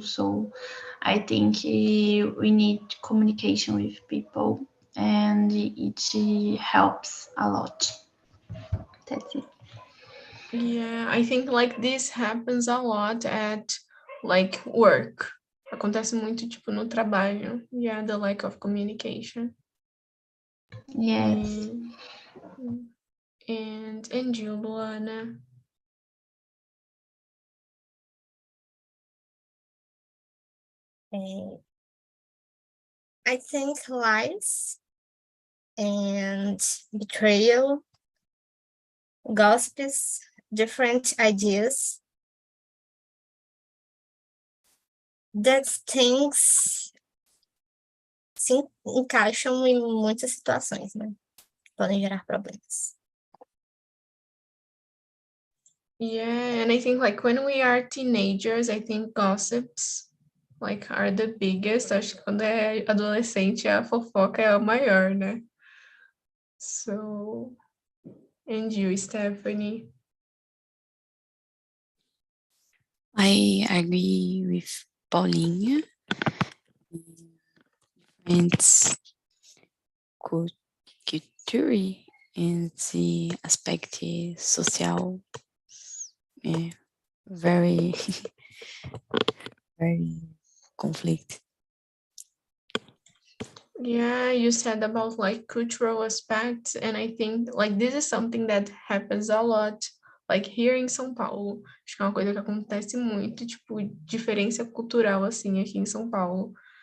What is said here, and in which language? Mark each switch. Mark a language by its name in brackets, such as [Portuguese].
[English] So I think we need communication with people, and it helps a lot. That's it. Yeah, I think like this happens a lot at like work. [Portuguese] Acontece muito tipo no trabalho. [English] Yeah, the lack of communication. Yes. And you, Luana? I think lies and betrayal, gossips, different ideas. That things [Portuguese] se encaixam em muitas situações, né? Podem gerar problemas. [English] Yeah, and I think like when we are teenagers, I think gossips like are the biggest. [Portuguese] Acho que quando é adolescente a fofoca é a maior, né? [English] So, and you, Stephanie? I agree with Paulinha. It's culture and the aspect social, very, very conflict. Yeah, you said about like cultural aspects, and I think like this is something that happens a lot, like here em São Paulo. [Portuguese] Acho que é uma coisa que acontece muito, tipo, diferença cultural assim aqui em São Paulo.